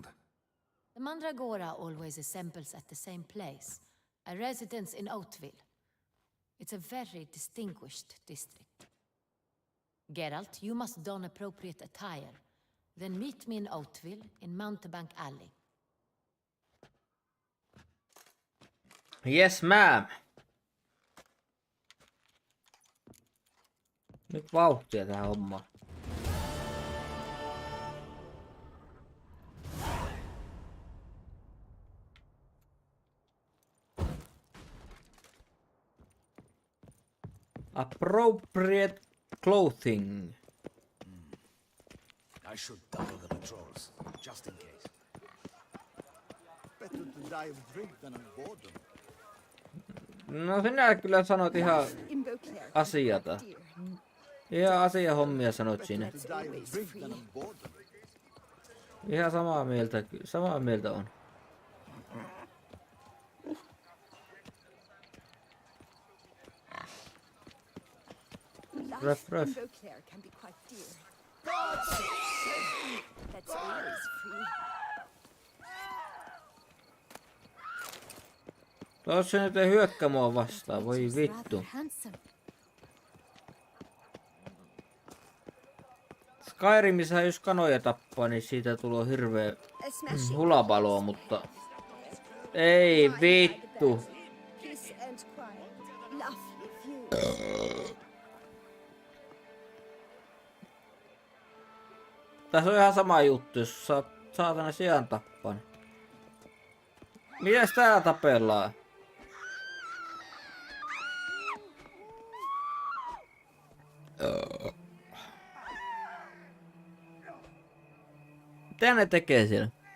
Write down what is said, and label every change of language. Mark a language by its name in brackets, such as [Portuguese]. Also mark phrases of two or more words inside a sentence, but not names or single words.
[English] The Mandragora always assembles at the same place, a residence in Oatville. It's a very distinguished district. Geralt, you must don appropriate attire. Then meet me in Oatville, in Mountebank Alley. Yes, ma'am. [Finnish] Nyt vauhtia tähän hommaan. [English] Appropriate clothing. I should double the patrols, just in case. Better to die of drink than of boredom. [Finnish] No sinä kyllä sanoit ihan [English] In Beauclair. [Finnish] asiata. Ihan asiahommia sanoit siinä. [English] To die of drink than of boredom. [Finnish] Ihan samaa mieltä on. [English] Life Ruff. in Beauclair can be quite dear. That's always free. [Finnish] Tuossa nyt ei hyökkää mua vastaan, voi [English] Witcher's [Finnish] vittu. [English] rather handsome. [Finnish] Skyrimissa jos kanoja tappaa, niin siitä tulee hirveä [English] A smashing [Finnish] hulabaloa, mutta... Ei vittu. [English] peace and quiet. Lovely view. [Finnish] Tässä on ihan sama juttu, jos saatana sian tappaa. Mitäs täällä tapellaan? Mitä ne tekee siellä?